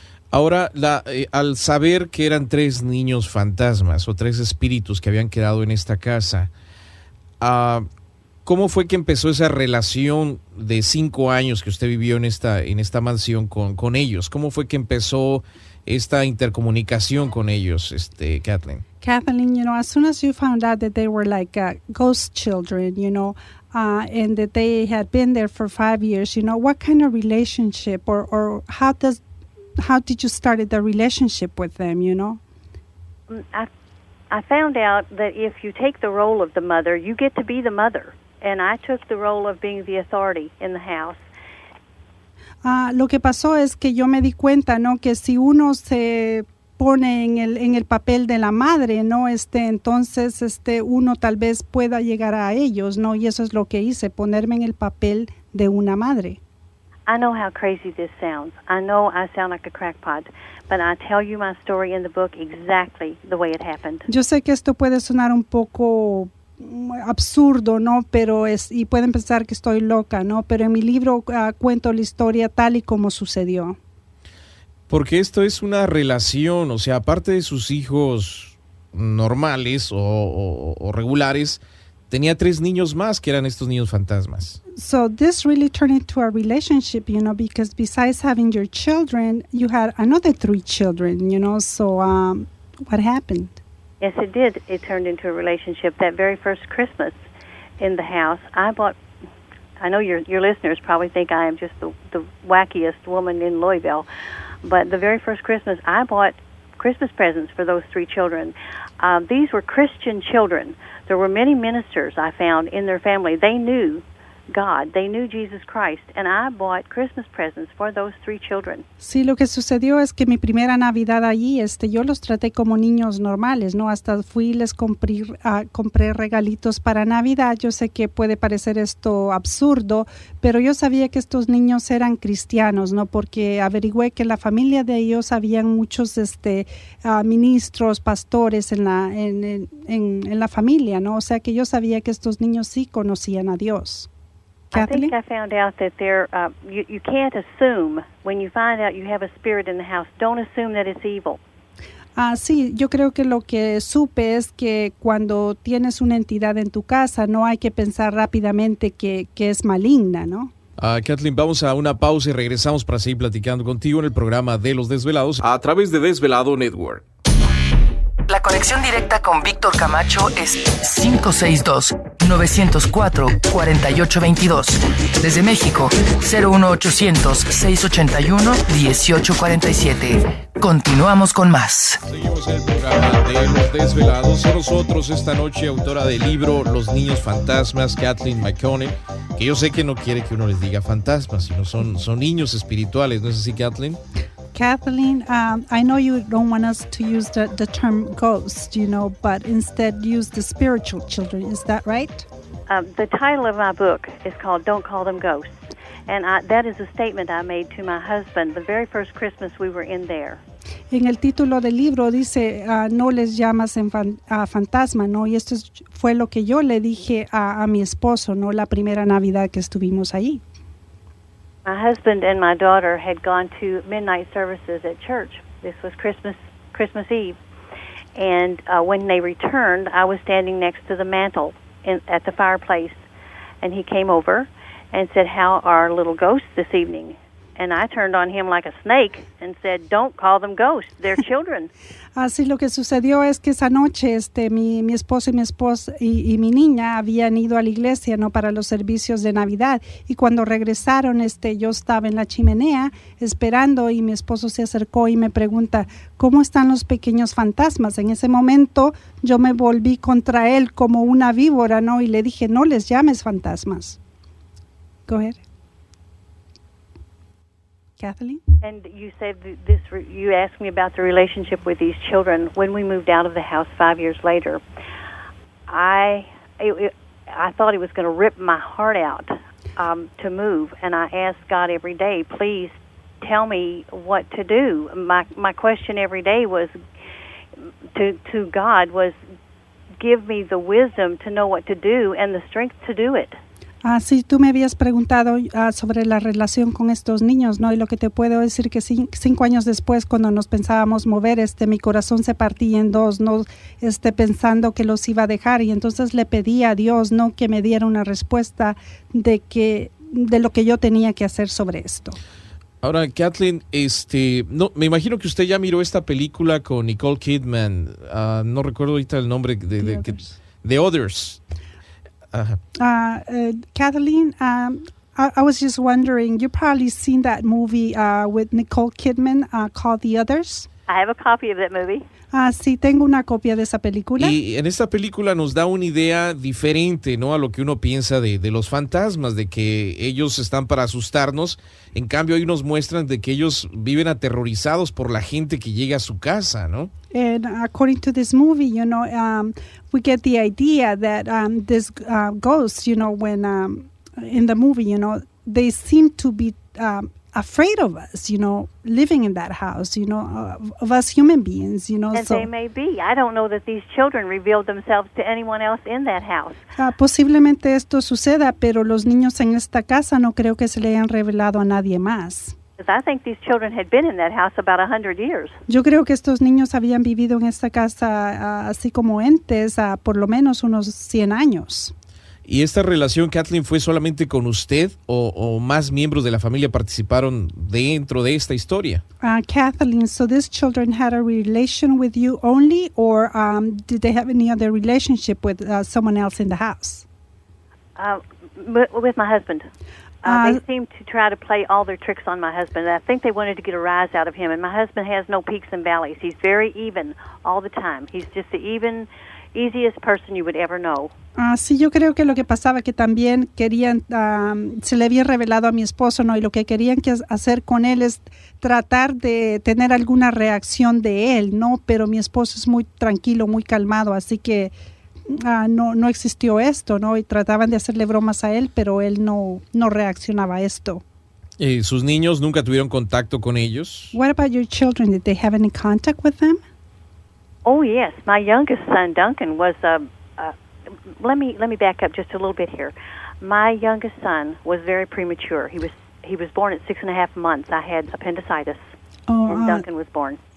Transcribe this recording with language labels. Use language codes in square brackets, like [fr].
[es] Ahora, al saber que eran 3 niños fantasmas o 3 espíritus que habían quedado en esta casa, ¿cómo fue que empezó esa relación de 5 años que usted vivió en esta mansión con ellos? ¿Cómo fue que empezó esta intercomunicación con ellos, Kathleen? [en] Kathleen, as soon as you found out that they were like ghost children, and that they had been there for 5 years, what kind of relationship or how did you start the relationship with them, I found out that if you take the role of the mother, you get to be the mother. And I took the role of being the authority in the house. [es] Lo que pasó es que yo me di cuenta, que si uno se pone en el papel de la madre, entonces uno tal vez pueda llegar a ellos, y eso es lo que hice, ponerme en el papel de una madre. [en] I know how crazy this sounds. I know I sound like a crackpot, but I tell you my story in the book exactly the way it happened. [es] Yo sé que esto puede sonar un poco absurdo, pero y pueden pensar que estoy loca, pero en mi libro cuento la historia tal y como sucedió. Porque esto es una relación, o sea, aparte de sus hijos normales o regulares, tenía 3 niños más que eran estos niños fantasmas. [en] So this really turned into a relationship, because besides having your children, you had another 3 children, so what happened? Yes, it did. It turned into a relationship. That very first Christmas in the house, I know your listeners probably think I am just the wackiest woman in Louisville, but the very first Christmas, I bought Christmas presents for those 3 children. These were Christian children. There were many ministers I found in their family. They knew God. They knew Jesus Christ. And I bought Christmas presents for those 3 children. [es] Sí, lo que sucedió es que mi primera Navidad allí, yo los traté como niños normales, Hasta fui y les compré regalitos para Navidad. Yo sé que puede parecer esto absurdo, pero yo sabía que estos niños eran cristianos, Porque averigüé que en la familia de ellos habían muchos ministros, pastores en la familia, O sea que yo sabía que estos niños sí conocían a Dios. [en] Kathleen? I think I found out that you can't assume when you find out you have a spirit in the house. Don't assume that it's evil. [es] Sí, yo creo que lo que supe es que cuando tienes una entidad en tu casa no hay que pensar rápidamente que es maligna, Kathleen, vamos a una pausa y regresamos para seguir platicando contigo en el programa de Los Desvelados A través de Desvelado Network. La conexión directa con Víctor Camacho es 562-904-4822. Desde México, 01800-681-1847. Continuamos con más. Seguimos en el programa de Los Desvelados. Con nosotros esta noche, autora del libro Los Niños Fantasmas, Kathleen McConnell, que yo sé que no quiere que uno les diga fantasmas, sino son niños espirituales, ¿no es así, Kathleen? [en] Kathleen, I know you don't want us to use the term ghost, but instead use the spiritual children. Is that right? The title of my book is called Don't Call Them Ghosts. And that is a statement I made to my husband the very first Christmas we were in there. [es] En el título del libro dice, no les llamas fantasma, Y esto fue lo que yo le dije a mi esposo, la primera Navidad que estuvimos ahí. [en] My husband and my daughter had gone to midnight services at church. This was Christmas Eve. And when they returned, I was standing next to the mantle at the fireplace. And he came over and said, "How are little ghosts this evening?" And I turned on him like a snake and said, "Don't call them ghosts. They're children." [es] Así lo que sucedió es que esa noche mi esposo y mi niña habían ido a la iglesia, para los servicios de Navidad, y cuando regresaron yo estaba en la chimenea esperando y mi esposo se acercó y me pregunta, ¿cómo están los pequeños fantasmas? En ese momento yo me volví contra él como una víbora, y le dije, no les llames fantasmas. [en] Go ahead. Kathleen? And you said you asked me about the relationship with these children. When we moved out of the house 5 years later, I thought he was going to rip my heart out to move, and I asked God every day, please tell me what to do. My question every day was to God was, give me the wisdom to know what to do and the strength to do it. [es] Sí, tú me habías preguntado sobre la relación con estos niños, Y lo que te puedo decir que 5 años después, cuando nos pensábamos mover, mi corazón se partía en dos, pensando que los iba a dejar, y entonces le pedí a Dios, que me diera una respuesta de lo que yo tenía que hacer sobre esto. Ahora, Kathleen, no, me imagino que usted ya miró esta película con Nicole Kidman. No recuerdo ahorita el nombre The Others. Ajá. [en] Kathleen, I was just wondering, you probably seen that movie with Nicole Kidman called The Others. I have a copy of that movie. [es] Sí, tengo una copia de esa película. Y en esta película nos da una idea diferente, ¿no? A lo que uno piensa de los fantasmas, de que ellos están para asustarnos. En cambio, ahí nos muestran de que ellos viven aterrorizados por la gente que llega a su casa, ¿no? [en] And according to this movie, we get the idea that this ghosts, when in the movie, they seem to be afraid of us, living in that house, of us human beings, And so, they may be. I don't know that these children revealed themselves to anyone else in that house. [es] Posiblemente esto suceda, pero los niños en esta casa no creo que se le hayan revelado a nadie más. [en] Because I think these children had been in that house about 100 years. [es] Yo creo que estos niños habían vivido en esta casa así como entes por lo menos unos 100 años. ¿Y esta relación, Kathleen, fue solamente con usted o más miembros de la familia participaron dentro de esta historia? [en] Kathleen, so these children had a relation with you only, or did they have any other relationship with someone else in the house? With my husband. They seemed to try to play all their tricks on my husband. I think they wanted to get a rise out of him. And my husband has no peaks and valleys. He's very even all the time. He's just the easiest person you would ever know. [es] Sí, yo creo que lo que pasaba que también querían, se le había revelado a mi esposo, ¿no? Y lo que querían hacer con él es tratar de tener alguna reacción de él, ¿no? Pero mi esposo es muy tranquilo, muy calmado, así que no existió esto, ¿no? Y trataban de hacerle bromas a él, pero él no reaccionaba a esto. ¿Sus niños nunca tuvieron contacto con ellos? [en] What about your children? Did they have any contact with them? Oh, yes. My youngest son, Duncan, was let me back up just a little bit here. My youngest son was very premature. He was born at 6.5 months. I had appendicitis, and Duncan was born.